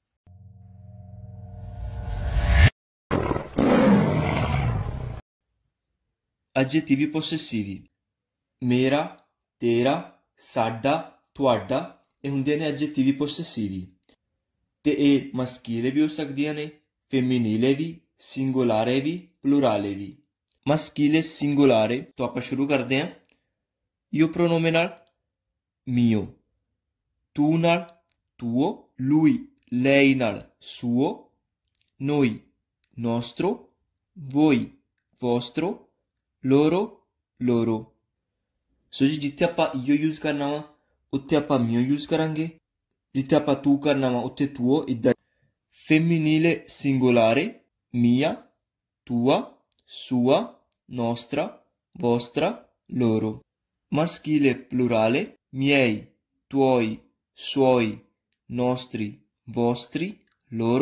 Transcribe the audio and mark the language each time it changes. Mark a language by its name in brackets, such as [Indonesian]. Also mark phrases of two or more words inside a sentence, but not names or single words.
[Italian] aggettivi possessivi [Punjabi] ਮੇਰਾ, ਤੇਰਾ, ਸਾਡਾ, ਤੁਹਾਡਾ ਇਹ ਹੁੰਦੇ ਨੇ [Italian] aggettivi possessivi. [Punjabi] ਤੇ ਇਹ ਮਸਕੀਲੇ ਵੀ ਹੋ ਸਕਦੀਆਂ ਨੇ, ਫੈਮੀਨੀਲੇ ਵੀ, ਸਿੰਗੁਲਾਰੇ ਵੀ, ਪਲੂਰਾਲੇ ਵੀ। [Italian] maschile singolare [Punjabi] ਤੋਂ ਆਪਾਂ ਸ਼ੁਰੂ ਕਰਦੇ ਹਾਂ। [Italian] io pronome ਨਾਲ mio, tu ਨਾਲ tuo, lui, lei ਨਾਲ suo, noi, nostro, voi, vostro, loro, loro। [Punjabi] ਸੋ ਜੀ ਜਿੱਥੇ ਆਪਾਂ ਈਓ ਯੂਜ਼ ਕਰਨਾ ਵਾ ਉੱਥੇ ਆਪਾਂ ਮੀਓ ਯੂਜ਼ ਕਰਾਂਗੇ, ਜਿੱਥੇ ਆਪਾਂ ਤੂ ਕਰਨਾ ਵਾ ਉੱਥੇ tuo। [Italian] ਇੱਦਾਂ femminile singolare mia, tua, sua, nostra, vostra, loro। Maschile plurale miei, tuoi, suoi, nostri, vostri, loro।